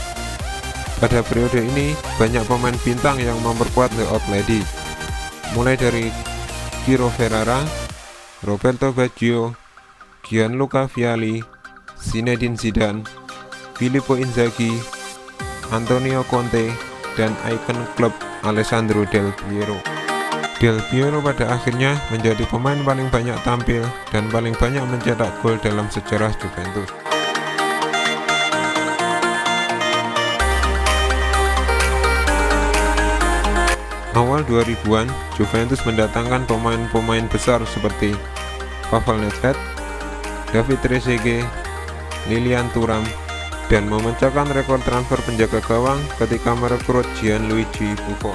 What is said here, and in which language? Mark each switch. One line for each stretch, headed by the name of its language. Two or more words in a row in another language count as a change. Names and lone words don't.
Indonesian: Pada periode ini, banyak pemain bintang yang memperkuat The Old Lady, mulai dari Ciro Ferrara, Roberto Baggio, Gianluca Vialli, Zinedine Zidane, Filippo Inzaghi, Antonio Conte, dan ikon klub Alessandro Del Piero. Del Piero pada akhirnya menjadi pemain paling banyak tampil dan paling banyak mencetak gol dalam sejarah Juventus. Awal 2000-an, Juventus mendatangkan pemain-pemain besar seperti Pavel Nedved, David Trezeguet, Lilian Thuram, dan memecahkan rekor transfer penjaga gawang ketika merekrut Gianluigi Buffon.